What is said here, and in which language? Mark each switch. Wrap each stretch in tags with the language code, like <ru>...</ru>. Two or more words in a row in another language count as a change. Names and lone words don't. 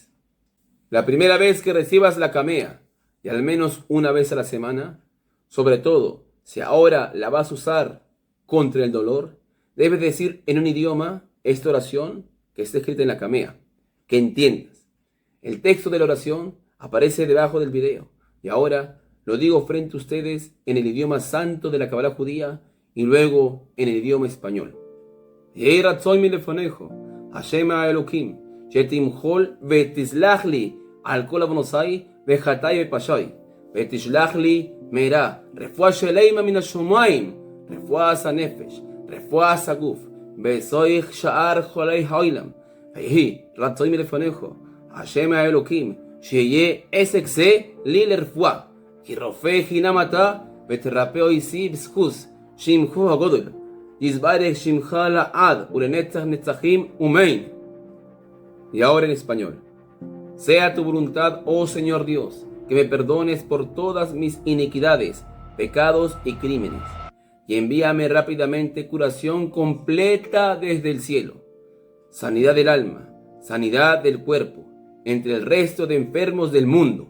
<es>La primera vez que recibas la camea, y al menos una vez a la semana, sobre todo si ahora la vas a usar contra el dolor, debes decir en un idioma esta oración que está escrita en la camea, que entiendas. El texto de la oración aparece debajo del video, y ahora lo digo frente a ustedes en el idioma santo de la Kabbalah judía y luego en el idioma español.</es> <he>יהי רצון מלפניך, השם אלוקים, שתמחול ותסלח לי על כל עוונותי וחטאתי ופשעי, ותשלח לי מהרה, רפואה שלמה מן השמים, רפואת הנפש, רפואת הגוף, בתוך שאר חולי העולם, ויהי רצוי מלפניך, השם האלוקים, שיהיה עסק זה לי לרפואה, כי רופא חינם אתה, ותרפא אויסי בזכות שמך הגדול, יזברך שמך לעד ולנצח נצחים אמן.</he> <es>Y ahora en español. Sea tu voluntad, oh Señor Dios, que me perdones por todas mis iniquidades, pecados y crímenes, y envíame rápidamente curación completa desde el cielo, sanidad del alma, sanidad del cuerpo, entre el resto de enfermos del mundo.</es>